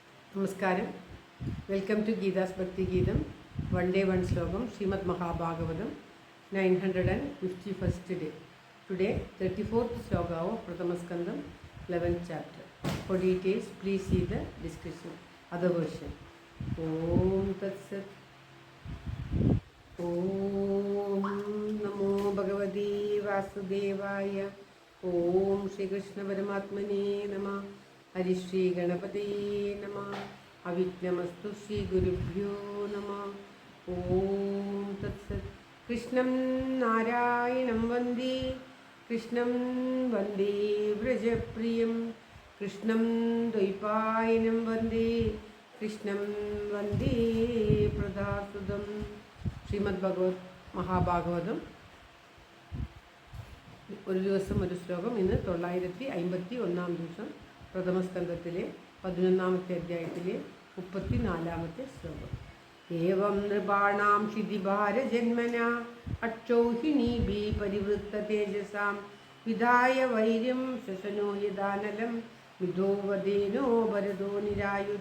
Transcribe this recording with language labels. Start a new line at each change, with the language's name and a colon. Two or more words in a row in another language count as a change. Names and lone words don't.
English: നമസ്കാരം. welcome to ഗീതാസ് ഭക്തി ഗീതം. one day one ശ്ലോകം. ശ്രീമദ് മഹാഭാഗവതം 951st day. Today 34th sloka of Prathama Skandam 11th chapter. For details please see the description. Other version.
Sanskrit: Om Tat Sat. Om Namo Bhagavate Vasudevaya. Om Shri Krishna Paramatmane Namah. Hari Shri Ganapati Namah. Avignamastu Shri Gurubhyo Namah. Om Tat Sat. Krishnam Narayanam Vande. Krishnam Vande Vrajapriyam. Krishnam Dvaipayanam Vande. Krishnam Vande Pradasudam. Srimad Bhagavad Mahabhagavatam.
Malayalam: ഒരു ദിവസം ഒരു ശ്ലോകം. ഇന്ന് 951 ദിവസം പ്രഥമസ്കന്ധത്തിലെ 11ാമത്തെ അധ്യായത്തിലെ 34ാമത്തെ ശ്ലോകം.
Sanskrit: ഏവം നൃപാണാം ക്ഷിതിഭാരജന്മന അക്ഷൗഹിണീഭി പരിവൃത്ത തേജസാം വിധായ വൈര്യം ശശനോ യദാനലം മിഥോവദേനോ ഭരതോ നിരായുധ.